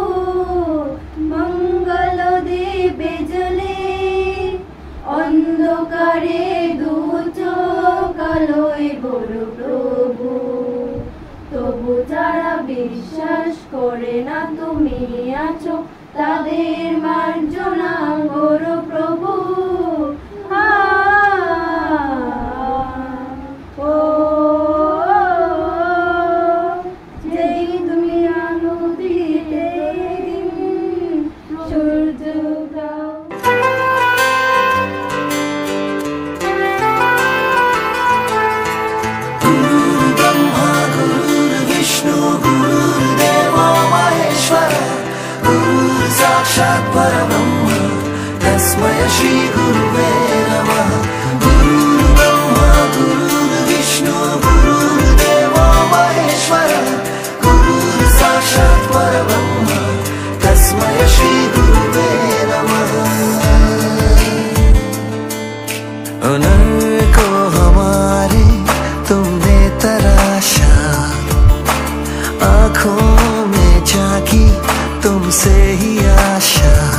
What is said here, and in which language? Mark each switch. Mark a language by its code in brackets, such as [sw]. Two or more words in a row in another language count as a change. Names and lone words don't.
[bn] মঙ্গল দ্বীপে জ্বলে অন্ধকারে দু চোখ আলোয় করো প্রভু, তবু যারা বিশ্বাস করে না তুমি আছো তাদের মার্জনা করো প্রভু। যেই তুমি আলো দিতে সূর্য উগাও। [sa] साक्षात् परब्रह्म तस्मै श्री गुरुवे नमः। गुरुर्ब्रह्मा गुरुर्विष्णु गुरुर्देवो महेश्वरः, गुरुर्साक्षात् परब्रह्म तस्मै श्री गुरुवे नमः। [hi] नर को हमारे तुमने तराशा, आँखों में झांकी तुमसे ही आशा,